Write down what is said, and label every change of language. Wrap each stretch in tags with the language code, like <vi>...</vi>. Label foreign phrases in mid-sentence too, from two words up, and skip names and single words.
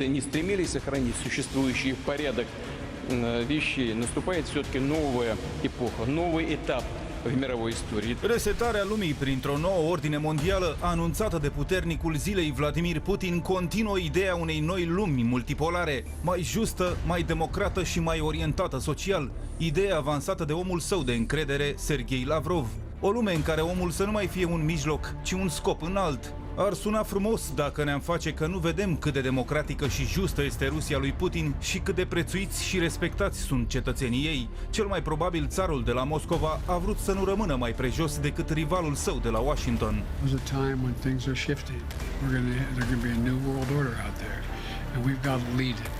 <ru>не стремились сохранить существующий порядок вещей, наступает все-таки новая эпоха, новый этап в mировой истории.</ru> <ro>Resetarea lumii printr-o nouă ordine mondială anunțată de puternicul zilei Vladimir Putin continuă ideea unei noi lumi multipolare, mai justă, mai democrată și mai orientată social, ideea avansată de omul său de încredere, Sergei Lavrov. O lume în care omul să nu mai fie un mijloc, ci un scop înalt. Ar suna frumos dacă ne-am face că nu vedem cât de democratică și justă este Rusia lui Putin și cât de prețuiți și respectați sunt cetățenii ei. Cel mai probabil țarul de la Moscova a vrut să nu rămână mai prejos decât rivalul său de la Washington.</ro> <en>There's a time when things are shifting. There's going to be a new world order out there, and we've got to lead it.</en>